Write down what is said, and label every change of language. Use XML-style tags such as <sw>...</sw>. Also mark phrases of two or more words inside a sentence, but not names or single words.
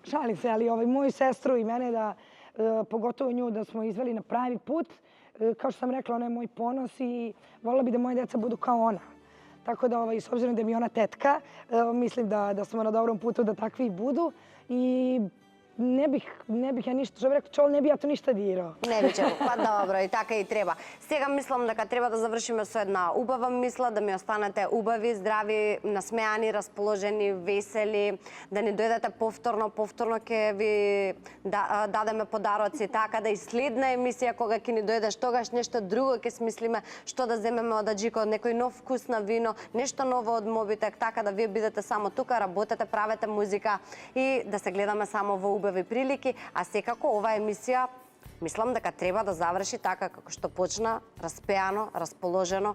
<sr>Šalim se, ali moju sestru i mene, da pogotovo nju, da smo izveli na pravi put. Kao što sam rekla, ona je moj ponos i volila bi da moje deca budu kao ona. Tako da, s obzirom da mi je ona tetka, mislim da smo na dobrom putu da takvi i budu. I ne bih ja ništa, što bih rekao, čol, ne bi ja to ništa dirao.</sr> <mk>Не би чел, па добро, и така и треба. Сега мислам дека треба да завршиме со една убава мисла, да ми останете убави, здрави, насмеани, расположени, весели, да ни дојдете повторно ќе ви дадеме подароци, така да и следна емисија кога ќе ни дојдеш, тогаш нешто друго ќе смислиме, што да земеме од Аџико, некој нов вкус на вино, нешто ново од Мобитек, така да вие бидете само тука, работете, правете музика и да се гледаме само во убави прилики, а секако оваа емисија мислам дека треба да заврши така како што почна, распеано, расположено.</mk>